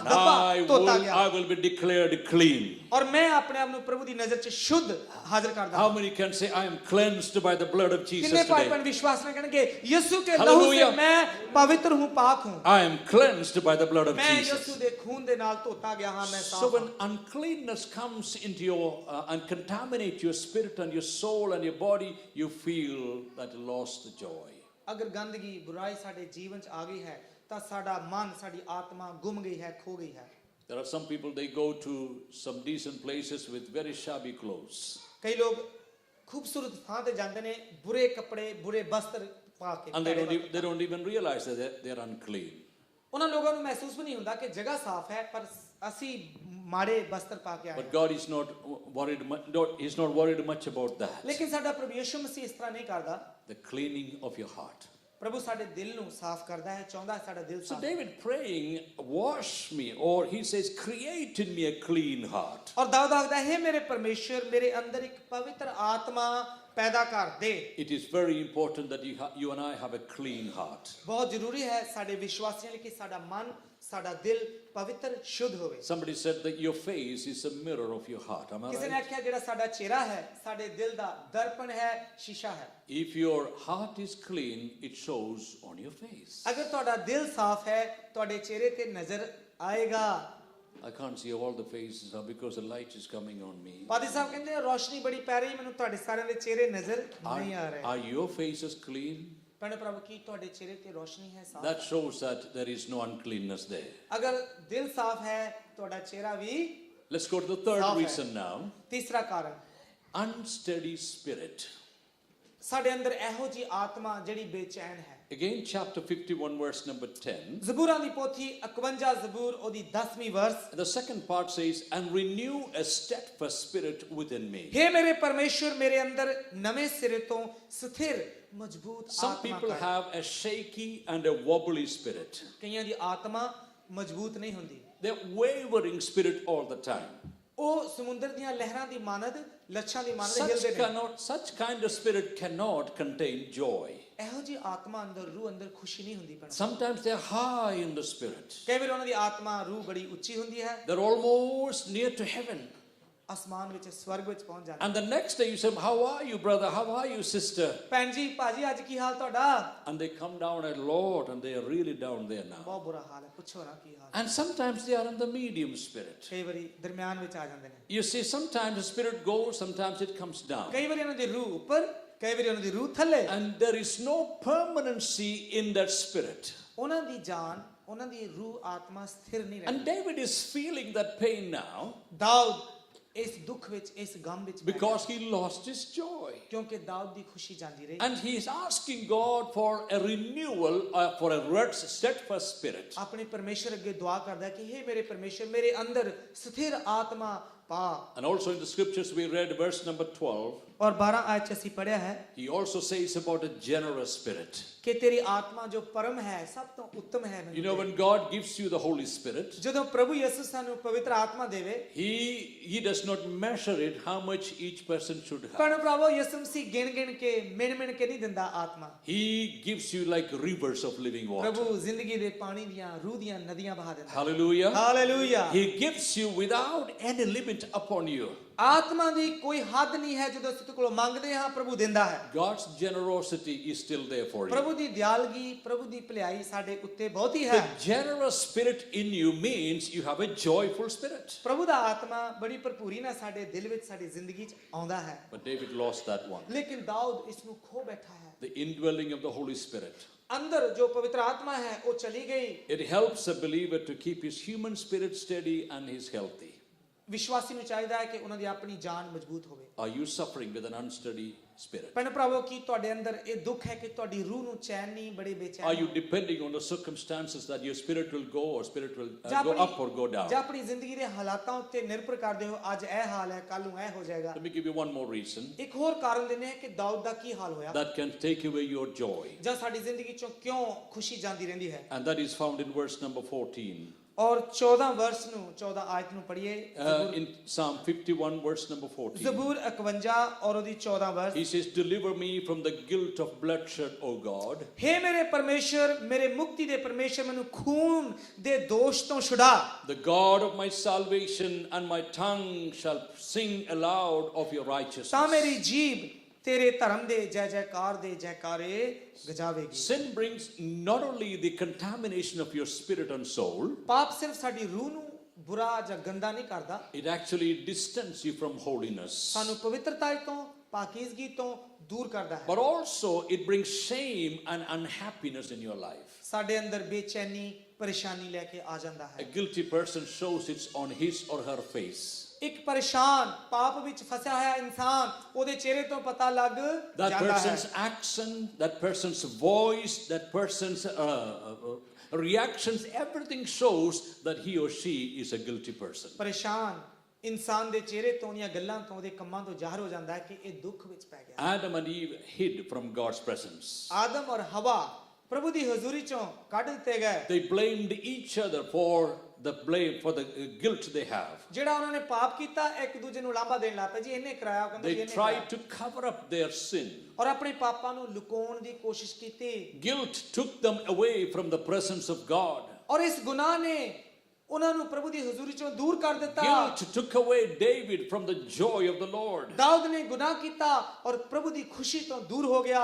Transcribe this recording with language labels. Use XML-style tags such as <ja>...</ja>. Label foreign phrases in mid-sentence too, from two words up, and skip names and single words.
<en>And</en> <pa>ਧੱਬਾ ਧੋਤਾ ਗਿਆ</pa> <en>I will be declared clean.</en> <pa>ਔਰ ਮੈਂ ਆਪਣੇ ਆਪ ਨੂੰ ਪ੍ਰਭੂ ਦੀ ਨਜ਼ਰ 'ਚ ਸ਼ੁੱਧ ਹਾਜ਼ਰ ਕਰਦਾ</pa> <en>How many can say, I am cleansed by the blood of Jesus</en> <pa>ਕਿੰਨੇ ਭਾਈ</pa> <en>today?</en> <pa>ਭੈਣ ਵਿਸ਼ਵਾਸ ਨਾਲ ਕਹਿਣਗੇ ਯਿਸੂ</pa> <hi>के लहू से</hi> <en>Hallelujah.</en> <hi>मैं पवित्र हूँ पाक हूँ</hi> <en>I am cleansed by the blood of</en> <pa>ਮੈਂ</pa> <en>Jesus.</en> <pa>ਯਿਸੂ ਦੇ ਖੂਨ ਦੇ ਨਾਲ ਧੋਤਾ ਗਿਆ ਹਾਂ ਮੈਂ</pa> <en>So</en> <pa>ਸਾਫ਼</pa> <en>when uncleanness comes into your and contaminate your spirit and your soul and your body, you feel that you lost the joy.</en> <pa>ਅਗਰ ਗੰਦਗੀ ਬੁਰਾਈ ਸਾਡੇ ਜੀਵਨ 'ਚ ਆ ਗਈ ਹੈ ਤਾਂ ਸਾਡਾ ਮਨ ਸਾਡੀ ਆਤਮਾ ਗੁੰਮ ਗਈ ਹੈ ਖੋ ਗਈ ਹੈ</pa> <en>There are some people, they go to some decent places with very shabby clothes.</en> <pa>ਕਈ ਲੋਕ ਖੂਬਸੂਰਤ ਥਾਂ ਤੇ ਜਾਂਦੇ ਨੇ ਬੁਰੇ ਕੱਪੜੇ ਬੁਰੇ ਵਸਤਰ ਪਾ ਕੇ</pa> <en>And they don't even realize that they're unclean.</en> <pa>ਉਹਨਾਂ ਲੋਕਾਂ ਨੂੰ ਮਹਿਸੂਸ ਵੀ ਨਹੀਂ ਹੁੰਦਾ ਕਿ ਜਗ੍ਹਾ ਸਾਫ਼ ਹੈ ਪਰ ਅਸੀਂ ਮਾੜੇ ਬਸਤਰ ਪਾ ਕੇ ਆਏ</pa> <en>But</en> <pa>ਹਾਂ।</pa> <en>God is not worried. He's not worried much about that.</en> <pa>ਲੇਕਿਨ ਸਾਡਾ ਪ੍ਰਭੂ ਯਿਸੂ ਮਸੀਹ ਇਸ ਤਰ੍ਹਾਂ ਨਹੀਂ ਕਰਦਾ।</pa> <en>The cleaning of your heart.</en> <pa>ਪ੍ਰਭੂ ਸਾਡੇ ਦਿਲ ਨੂੰ ਸਾਫ਼ ਕਰਦਾ ਹੈ, ਚਾਹੁੰਦਾ ਹੈ ਸਾਡਾ ਦਿਲ</pa> <en>So</en> <pa>ਸਾਫ਼।</pa> <en>David praying, wash me, or he says, create in me a clean heart.</en> <pa>ਔਰ ਦਾਊਦ ਆਖਦਾ ਹੈ ਮੇਰੇ ਪਰਮੇਸ਼ਰ ਮੇਰੇ ਅੰਦਰ ਇੱਕ ਪਵਿੱਤਰ ਆਤਮਾ ਪੈਦਾ ਕਰ ਦੇ।</pa> <en>It is very important that you and I have a clean heart.</en> <pa>ਬਹੁਤ ਜ਼ਰੂਰੀ ਹੈ ਸਾਡੇ ਵਿਸ਼ਵਾਸੀਆਂ ਲਈ ਕਿ ਸਾਡਾ ਮਨ ਸਾਡਾ ਦਿਲ ਪਵਿੱਤਰ ਸ਼ੁੱਧ ਹੋਵੇ।</pa> <en>Somebody said that your face is a mirror of your heart. Am I</en> <pa>ਕਿਸੇ ਨੇ</pa> <en>right?</en> <pa>ਆਖਿਆ ਜਿਹੜਾ ਸਾਡਾ ਚਿਹਰਾ ਹੈ ਸਾਡੇ ਦਿਲ ਦਾ ਦਰਪਣ ਹੈ, ਸ਼ੀਸ਼ਾ ਹੈ।</pa> <en>If your heart is clean, it shows on your face.</en> <pa>ਅਗਰ ਤੁਹਾਡਾ ਦਿਲ ਸਾਫ਼ ਹੈ ਤੁਹਾਡੇ ਚਿਹਰੇ ਤੇ ਨਜ਼ਰ ਆਏਗਾ।</pa> <en>I can't see all the faces now because the light is coming on me.</en> <pa>ਪਾਦੀ ਸਾਹਿਬ ਕਹਿੰਦੇ ਰੋਸ਼ਨੀ ਬੜੀ ਪੈ ਰਹੀ, ਮੈਨੂੰ ਤੁਹਾਡੇ ਸਾਰਿਆਂ ਦੇ ਚਿਹਰੇ ਨਜ਼ਰ ਨਹੀਂ ਆ ਰਹੇ।</pa> <en>Are your faces clean?</en> <pa>ਭੈਣ ਪ੍ਰਭੂ ਕੀ ਤੁਹਾਡੇ ਚਿਹਰੇ ਤੇ ਰੋਸ਼ਨੀ ਹੈ ਸਾਫ਼?</pa> <en>That shows that there is no uncleanness there.</en> <pa>ਅਗਰ ਦਿਲ ਸਾਫ਼ ਹੈ ਤੁਹਾਡਾ ਚਿਹਰਾ ਵੀ</pa> <en>Let's go to the third</en> <pa>ਸਾਫ਼ ਹੈ।</pa> <en>reason now.</en> <pa>ਤੀਸਰਾ ਕਾਰਨ</pa> <en>Unsteady spirit.</en> <pa>ਸਾਡੇ ਅੰਦਰ ਇਹੋ ਜੀ ਆਤਮਾ ਜਿਹੜੀ ਬੇਚੈਨ ਹੈ।</pa> <en>Again, chapter 51, verse number 10.</en> <pa>ਜ਼ਬੂਰਾਂ ਦੀ ਪੋਥੀ 51 ਜ਼ਬੂਰ ਉਹਦੀ 10ਵੀਂ ਵਰਸ।</pa> <en>The second part says, and renew a steadfast spirit within me.</en> <pa>हे ਮੇਰੇ ਪਰਮੇਸ਼ਰ ਮੇਰੇ ਅੰਦਰ ਨਵੇਂ ਸਿਰੇ ਤੋਂ ਸਥਿਰ ਮਜ਼ਬੂਤ</pa> <en>Some</en> <pa>ਆਤਮਾ</pa> <en>people</en> <pa>ਕਰ।</pa> <en>have a shaky and a wobbly spirit.</en> <pa>ਕਈਆਂ ਦੀ ਆਤਮਾ ਮਜ਼ਬੂਤ ਨਹੀਂ ਹੁੰਦੀ।</pa> <en>They're wavering spirit all the time.</en> <pa>ਉਹ ਸਮੁੰਦਰ ਦੀਆਂ ਲਹਿਰਾਂ ਦੀ ਮਾਨਦ ਲੱਛਾਂ ਦੀ ਮਾਨਦ ਹਿਲਦੇ ਨੇ।</pa> <en>Such kind of spirit cannot contain joy.</en> <pa>ਇਹੋ ਜੀ ਆਤਮਾ ਅੰਦਰ ਰੂਹ ਅੰਦਰ ਖੁਸ਼ੀ ਨਹੀਂ ਹੁੰਦੀ ਭੈਣ।</pa> <en>Sometimes they're high in the spirit.</en> <pa>ਕਈ ਵਾਰ ਉਹਨਾਂ ਦੀ ਆਤਮਾ ਰੂਹ ਬੜੀ ਉੱਚੀ ਹੁੰਦੀ ਹੈ,</pa> <en>They're almost near to heaven.</en> <pa>ਅਸਮਾਨ ਵਿੱਚ ਸਵਰਗ ਵਿੱਚ ਪਹੁੰਚ ਜਾਂਦੇ।</pa> <en>And the next day you say, how are you, brother? How are you, sister?</en> <pa>ਭੈਣ ਜੀ ਭਾਜੀ ਅੱਜ ਕੀ ਹਾਲ ਤੁਹਾਡਾ?</pa> <en>And they come down a lot and they are really down there now.</en> <pa>ਬਹੁਤ ਬੁਰਾ ਹਾਲ ਹੈ, ਪੁੱਛੋ ਨਾ ਕੀ ਹਾਲ।</pa> <en>And sometimes they are in the medium spirit.</en> <pa>ਕਈ ਵਾਰੀ ਦਰਮਿਆਨ ਵਿੱਚ ਆ ਜਾਂਦੇ ਨੇ।</pa> <en>You see, sometimes the spirit goes, sometimes it comes down.</en> <pa>ਕਈ ਵਾਰੀ ਉਹਨਾਂ ਦੀ ਰੂਹ ਉੱਪਰ, ਕਈ ਵਾਰੀ ਉਹਨਾਂ ਦੀ ਰੂਹ ਥੱਲੇ।</pa> <en>And there is no permanency in that spirit.</en> <pa>ਉਹਨਾਂ ਦੀ ਜਾਨ, ਉਹਨਾਂ ਦੀ ਰੂਹ ਆਤਮਾ ਸਥਿਰ ਨਹੀਂ</pa> <en>And</en> <pa>ਰਹਿੰਦੀ।</pa> <en>David is feeling that pain now</en> <pa>ਦਾਊਦ ਇਸ ਦੁੱਖ ਵਿੱਚ ਇਸ ਗਮ ਵਿੱਚ ਬੈਠਾ</pa> <en>because he lost his joy.</en> <pa>ਕਿਉਂਕਿ ਦਾਊਦ ਦੀ ਖੁਸ਼ੀ ਜਾਂਦੀ ਰਹੀ।</pa> <en>And he is asking God for a renewal, for a steadfast spirit.</en> <pa>ਆਪਣੇ ਪਰਮੇਸ਼ਰ ਅੱਗੇ ਦੁਆ ਕਰਦਾ ਕਿ हे ਮੇਰੇ ਪਰਮੇਸ਼ਰ ਮੇਰੇ ਅੰਦਰ ਸਥਿਰ ਆਤਮਾ ਪਾ।</pa> <en>And also in the scriptures we read verse number 12.</en> <pa>ਔਰ 12 ਆਇਤ ਚ ਅਸੀਂ ਪੜਿਆ ਹੈ</pa> <en>He also says about a generous spirit.</en> <pa>ਕਿ ਤੇਰੀ ਆਤਮਾ ਜੋ ਪਰਮ ਹੈ ਸਭ ਤੋਂ ਉੱਤਮ ਹੈ।</pa> <en>You know, when God gives you the Holy Spirit,</en> <pa>ਜਦੋਂ ਪ੍ਰਭੂ ਯਿਸੂ ਸਾਨੂੰ ਪਵਿੱਤਰ ਆਤਮਾ ਦੇਵੇ,</pa> <en>He does not measure it how much each person should have.</en> <pa>ਪਰ ਪ੍ਰਭੂ ਯਿਸੂ ਮਸੀਹ ਗਿਣ ਕੇ ਮਿਣ ਕੇ ਨਹੀਂ ਦਿੰਦਾ ਆਤਮਾ।</pa> <en>He gives you like rivers of living water.</en> <pa>ਪ੍ਰਭੂ ਜ਼ਿੰਦਗੀ ਦੇ ਪਾਣੀ ਦੀਆਂ ਰੂਹ ਦੀਆਂ ਨਦੀਆਂ ਬਹਾ ਦਿੰਦਾ।</pa> <en>Hallelujah.</en> <pa>ਹਾਲੇਲੂਇਆ।</pa> <en>He gives you without any limit upon you.</en> <pa>ਆਤਮਾ ਦੀ ਕੋਈ ਹੱਦ ਨਹੀਂ ਹੈ, ਜਦੋਂ ਅਸੀਂ ਕੋਲੋਂ ਮੰਗਦੇ ਹਾਂ ਪ੍ਰਭੂ ਦਿੰਦਾ ਹੈ।</pa> <en>God's generosity is still there for you.</en> <pa>ਪ੍ਰਭੂ ਦੀ ਦਿਆਲਗੀ, ਪ੍ਰਭੂ ਦੀ ਭਲਾਈ ਸਾਡੇ ਉੱਤੇ ਬਹੁਤੀ ਹੈ।</pa> <en>The generous spirit in you means you have a joyful spirit.</en> <pa>ਪ੍ਰਭੂ ਦਾ ਆਤਮਾ ਬੜੀ ਭਰਪੂਰੀ ਨਾਲ ਸਾਡੇ ਦਿਲ ਵਿੱਚ ਸਾਡੀ ਜ਼ਿੰਦਗੀ 'ਚ ਆਉਂਦਾ ਹੈ।</pa> <en>But David lost that one.</en> <pa>ਲੇਕਿਨ ਦਾਊਦ ਇਸ ਨੂੰ ਖੋ ਬੈਠਾ ਹੈ।</pa> <en>The indwelling of the Holy Spirit.</en> <pa>ਅੰਦਰ ਜੋ ਪਵਿੱਤਰ ਆਤਮਾ ਹੈ ਉਹ ਚਲੀ ਗਈ।</pa> <en>It helps a believer to keep his human spirit steady and he's healthy.</en> <pa>ਵਿਸ਼ਵਾਸੀ ਨੂੰ ਚਾਹੀਦਾ ਹੈ ਕਿ ਉਹਨਾਂ ਦੀ ਆਪਣੀ ਜਾਨ ਮਜ਼ਬੂਤ ਹੋਵੇ।</pa> <en>Are you suffering with an unsteady spirit?</en> <pa>ਭੈਣ ਭਰਾਵੋ ਕੀ ਤੁਹਾਡੇ ਅੰਦਰ ਇਹ ਦੁੱਖ ਹੈ ਕਿ ਤੁਹਾਡੀ ਰੂਹ ਨੂੰ ਚੈਨ ਨਹੀਂ, ਬੜੇ ਬੇਚੈਨ</pa> <en>Are</en> <pa>ਹੋ?</pa> <en>you depending on the circumstances that your spirit will go or spirit will</en> <pa>ਜਾਂ</pa> <en>go up or go down?</en> <pa>ਜਾਂ ਆਪਣੀ ਜ਼ਿੰਦਗੀ ਦੇ ਹਾਲਾਤਾਂ ਉੱਤੇ ਨਿਰਭਰ ਕਰਦੇ ਹੋ, ਅੱਜ ਇਹ ਹਾਲ ਹੈ ਕੱਲ ਨੂੰ ਇਹ ਹੋ ਜਾਏਗਾ।</pa> <en>Let me give you one more reason</en> <pa>ਇੱਕ ਹੋਰ ਕਾਰਨ ਦਿੰਦੇ ਹਾਂ ਕਿ ਦਾਊਦ ਦਾ ਕੀ ਹਾਲ ਹੋਇਆ,</pa> <en>that can take away your joy.</en> <pa>ਜਾਂ ਸਾਡੀ ਜ਼ਿੰਦਗੀ ਚੋਂ ਕਿਉਂ ਖੁਸ਼ੀ ਜਾਂਦੀ ਰਹਿੰਦੀ ਹੈ।</pa> <en>And that is found in verse number 14.</en> <pa>ਔਰ 14 ਵਰਸ ਨੂੰ 14 ਆਇਤ ਨੂੰ ਪੜ੍ਹੀਏ।</pa> <en>In Psalm 51 verse number 14.</en> <pa>ਜ਼ਬੂਰ 51 ਔਰ ਉਹਦੀ 14 ਵਰਸ।</pa> <en>He says, deliver me from the guilt of bloodshed, O God.</en> <pa>हे ਮੇਰੇ ਪਰਮੇਸ਼ਰ, ਮੇਰੇ ਮੁਕਤੀ ਦੇ ਪਰਮੇਸ਼ਰ, ਮੈਨੂੰ ਖੂਨ ਦੇ ਦੋਸ਼ ਤੋਂ ਛੁਡਾ।</pa> <en>The God of my salvation and my tongue shall sing aloud of your righteousness.</en> <pa>ਤਾਂ ਮੇਰੀ ਜੀਭ ਤੇਰੇ ਧਰਮ ਦੇ ਜੈ ਜੈਕਾਰ ਦੇ ਜੈਕਾਰੇ ਗਜਾਵੇਗੀ।</pa> <en>Sin brings not only the contamination of your spirit and soul,</en> <pa>ਪਾਪ ਸਿਰਫ ਸਾਡੀ ਰੂਹ ਨੂੰ ਬੁਰਾ ਜਾਂ ਗੰਦਾ ਨਹੀਂ ਕਰਦਾ,</pa> <en>it actually distances you from holiness.</en> <pa>ਸਾਨੂੰ ਪਵਿੱਤਰਤਾ ਤੋਂ ਪਾਕੀਜ਼ਗੀ ਤੋਂ ਦੂਰ ਕਰਦਾ ਹੈ।</pa> <en>But also it brings shame and unhappiness in your life.</en> <pa>ਸਾਡੇ ਅੰਦਰ ਬੇਚੈਨੀ ਪਰੇਸ਼ਾਨੀ ਲੈ ਕੇ ਆ ਜਾਂਦਾ</pa> <en>A</en> <pa>ਹੈ।</pa> <en>guilty person shows it on his or her face.</en> <pa>ਇੱਕ ਪਰੇਸ਼ਾਨ ਪਾਪ ਵਿੱਚ ਫਸਿਆ ਹੋਇਆ ਇਨਸਾਨ, ਉਹਦੇ ਚਿਹਰੇ ਤੋਂ ਪਤਾ ਲੱਗ</pa> <en>That</en> <pa>ਜਾਂਦਾ ਹੈ।</pa> <en>person's accent, that person's voice, that person's reactions, everything shows that he or she is a guilty person.</en> <pa>ਪਰੇਸ਼ਾਨ ਇਨਸਾਨ ਦੇ ਚਿਹਰੇ ਤੋਂ ਦੀਆਂ ਗੱਲਾਂ ਤੋਂ ਉਹਦੇ ਕੰਮਾਂ ਤੋਂ ਜ਼ਾਹਰ ਹੋ ਜਾਂਦਾ ਹੈ ਕਿ ਇਹ ਦੁੱਖ ਵਿੱਚ ਪੈ ਗਿਆ।</pa> <en>Adam and Eve hid from God's presence.</en> <pa>ਆਦਮ ਔਰ ਹਵਾ ਪ੍ਰਭੂ ਦੀ ਹਜ਼ੂਰੀ ਚੋਂ ਕੱਢ ਦਿੱਤੇ ਗਏ।</pa> <en>They blamed each other for the guilt they have.</en> <pa>ਜਿਹੜਾ ਉਹਨਾਂ ਨੇ ਪਾਪ ਕੀਤਾ ਇੱਕ ਦੂਜੇ ਨੂੰ ਲਾਂਭਾ ਦੇਣ ਲੱਗ ਪਏ ਜੀ ਇਹਨੇ ਕਰਾਇਆ ਉਹ ਕਹਿੰਦਾ ਜੀ</pa> <en>They</en> <pa>ਇਹਨੇ ਕਰਾਇਆ</pa> <en>tried to cover up their sin.</en> <pa>ਔਰ ਆਪਣੇ ਪਾਪਾਂ ਨੂੰ ਲੁਕਾਉਣ ਦੀ ਕੋਸ਼ਿਸ਼ ਕੀਤੀ।</pa> <en>Guilt took them away from the presence of God.</en> <pa>ਔਰ ਇਸ ਗੁਨਾਹ ਨੇ ਉਹਨਾਂ ਨੂੰ ਪ੍ਰਭੂ ਦੀ ਹਜ਼ੂਰੀ ਚੋਂ ਦੂਰ ਕਰ ਦਿੱਤਾ।</pa> <en>Guilt took away David from the joy of the Lord.</en> <pa>ਦਾਊਦ ਨੇ ਗੁਨਾਹ ਕੀਤਾ ਔਰ ਪ੍ਰਭੂ ਦੀ ਖੁਸ਼ੀ ਤੋਂ ਦੂਰ ਹੋ ਗਿਆ।</pa>